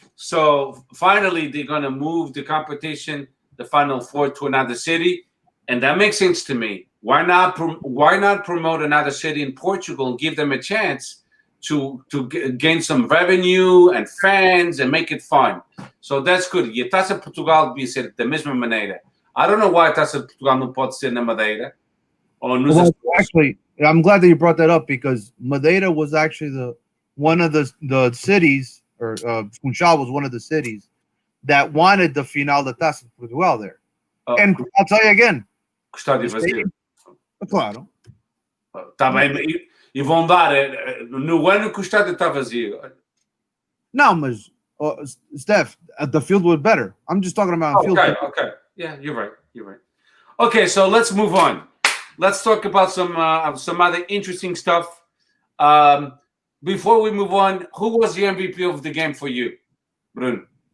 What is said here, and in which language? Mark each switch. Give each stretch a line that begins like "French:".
English: So finally, they're going to move the competition, the Final Four, to another city, and that makes sense to me. Why not promote another city in Portugal and give them a chance to gain some revenue and fans and make it fun? So that's good.
Portuguese: E a Taça de Portugal devia ser da mesma maneira.
English: I don't know why
Portuguese: a Taça de Portugal não pode ser na Madeira.
English: Actually, I'm glad that you brought that up, because Madeira was actually one of the cities, or Funchal was one of the cities that wanted the final de Taça de Portugal there. And I'll tell you again.
Portuguese: Estádio vazio. Claro. Está bem, e vão dar no ano que o estádio está vazio.
English: No, mas Steph, the field was better. I'm just talking about field. Okay. Yeah, you're right. Okay, so let's move on. Let's talk about some other interesting stuff. Before we move on, who was the MVP of the game for you, Bruno?